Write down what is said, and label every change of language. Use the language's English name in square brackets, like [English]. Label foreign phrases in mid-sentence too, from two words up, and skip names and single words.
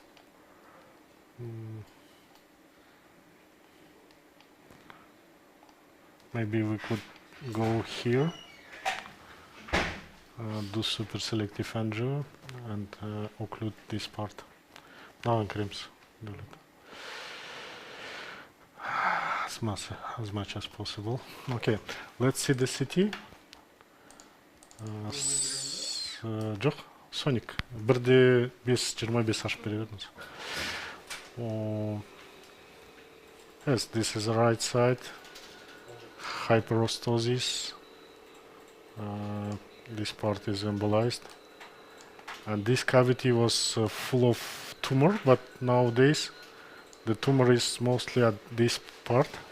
[English] Maybe we could go here, do super selective angio and occlude this part. Now in crimps, do it as much as possible. Okay, let's see the CT. [Kazakh] Жоқ, Соник, бірде 5-25 ашып бере беріңіз. [English] Yes, this is the right side. Hyperostosis. This part is embolized. And this cavity was full of tumor, but nowadays the tumor is mostly at this part.